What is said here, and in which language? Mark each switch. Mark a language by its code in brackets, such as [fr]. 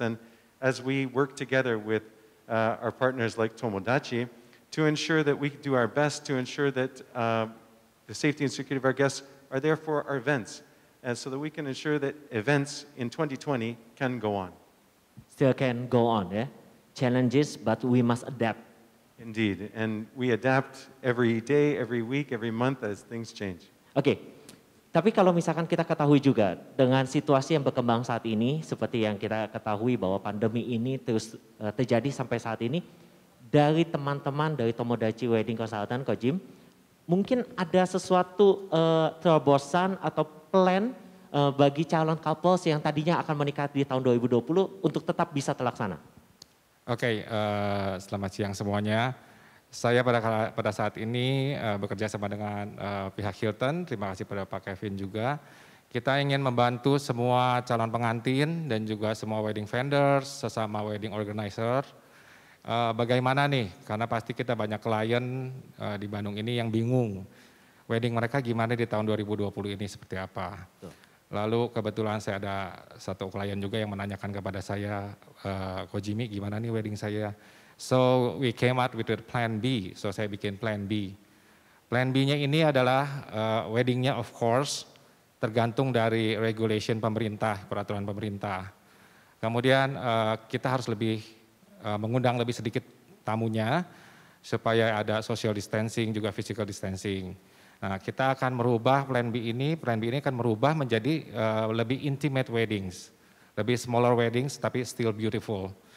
[en] And as we work together with our partners like Tomodachi to ensure that we do our best to ensure that the safety and security of our guests are there for our events, and so that we can ensure that events in 2020 can go on. Still can go on, yeah? Challenges, but we must adapt. Indeed, and we adapt every day, every week, every month as things change. [id] Oke. Tapi kalau misalkan kita ketahui juga dengan situasi yang berkembang saat ini, seperti yang kita ketahui bahwa pandemi ini terus terjadi sampai saat ini, dari teman-teman dari Tomodachi Wedding Consultant, Ko Jim, mungkin ada sesuatu terobosan atau plan bagi calon couples yang tadinya akan menikah di tahun 2020 untuk tetap bisa terlaksana. Oke, selamat siang semuanya. Saya pada saat ini bekerja sama dengan pihak Hilton, terima kasih pada Pak Kevin juga. Kita ingin membantu semua calon pengantin dan juga semua wedding vendors, sesama wedding organizer. Bagaimana nih, karena pasti kita banyak klien di Bandung ini yang bingung. Wedding mereka gimana di tahun 2020 ini seperti apa. Lalu kebetulan saya ada satu klien juga yang menanyakan kepada saya, Ko Jimmy gimana nih wedding saya. So we came out with the plan B, so saya bikin plan B. Plan B-nya ini adalah wedding-nya [en] of course [id] tergantung dari regulation pemerintah, peraturan pemerintah. Kemudian kita harus lebih mengundang lebih sedikit tamunya. supaya ada social distancing juga physical distancing. Nah, kita akan merubah plan B ini akan merubah menjadi lebih intimate weddings, lebih smaller weddings tapi [en] still beautiful.